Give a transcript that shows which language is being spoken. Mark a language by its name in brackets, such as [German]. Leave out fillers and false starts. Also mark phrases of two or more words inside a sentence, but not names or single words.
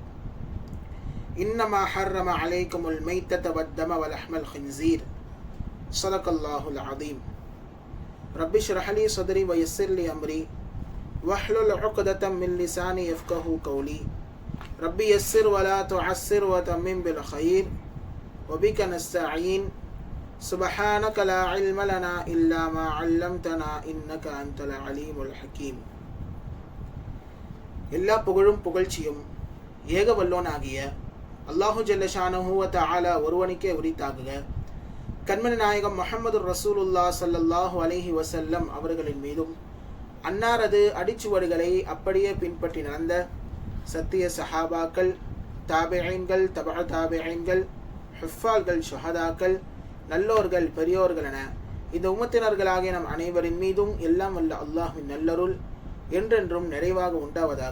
[Arabic] إنما حرم عليكم الميتة والدم ولحم الخنزير صدق الله العظيم رب اشرح لي صدري ويسر لي أمري واحلل عقدة من لساني يفقهوا قولي ربي يسر ولا تعسر وتمم بالخير وبك نستعين سبحانك لا علم لنا إلا ما علمتنا إنك أنت العليم الحكيم. [Tamil] எல்லா புகழும் புகழ்ச்சியும் ஏக வல்லோனாகிய [Arabic] الله جل شأنه وتعالى [Tamil] ஒருவனுக்கே உரித்தாகுக. கண்மணி நாயகம் [Arabic] محمد رسول الله صلى الله عليه وسلم [Tamil] அவர்களின் மீதும் அன்னாரது அடிச்சுவடுகளை அப்படியே பின்பற்றி நடந்த சத்திய சஹாபாக்கள், தாபிஈன்கள், தபஅ தாபிஈன்கள், ஹுஃபால்கள், ஷுஹதாக்கள், நல்லோர்கள், பெரியோர்கள் என இந்த உம்மத்தினர்களாகிய நம் அனைவரின் மீதும் எல்லாம் வல்ல அல்லாஹ்வின் நல்லருள் என்றென்றும் நிறைவாக உண்டாவதாக.